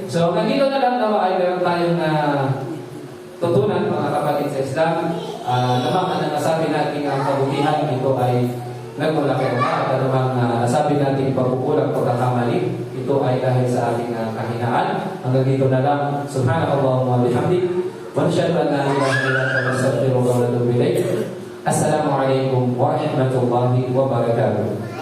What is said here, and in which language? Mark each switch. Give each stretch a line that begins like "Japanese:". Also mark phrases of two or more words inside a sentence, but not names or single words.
Filipino: So, nandito na lang nawa ay meron tayong tutunan, mga kapatid sa Islam. Namang nasabi natin ang kabutihan, ito ay nagmula kay Allah. At namang nasabi natin pagkukulang, pagkakamali, ito ay dahil sa ating kahinaan. Hanggang dito na lang.
Arabic: سبحانك اللهم بحمدك. ونشهد أن لا إله إلا أنت نستغفرك ونتوب إليك. السلام عليكم ورحمة الله وبركاته.